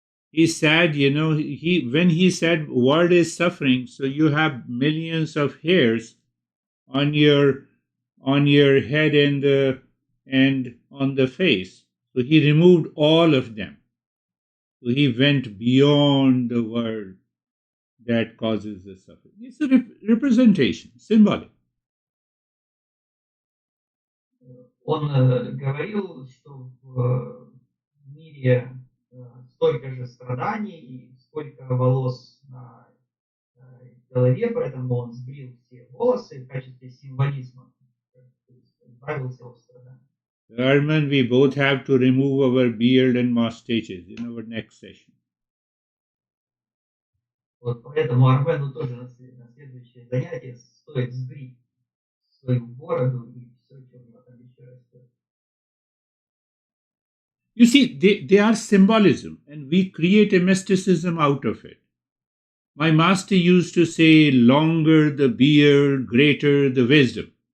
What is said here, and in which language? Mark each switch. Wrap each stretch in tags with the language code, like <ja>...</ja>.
<en>He said, when he said world is suffering, so you have millions of hairs on your head and on the face. So he removed all of them. So he went beyond the world that causes the suffering. It's a representation, symbolic.</en> <ru>Он говорил, что в мире столько же страданий и сколько волос на голове, поэтому он сбрил все волосы в качестве символизма, избавился от страданий.</ru> <en>Arman, we both have to remove our beard and mustaches in our next session.</en> <ru>Вот поэтому Армену тоже на следующее занятие стоит сбрить свою бороду и все, что у него там еще растет.</ru> <en>You see, they are symbolism, and we create a mysticism out of it. My master used to say, longer the beard, greater the wisdom.</en>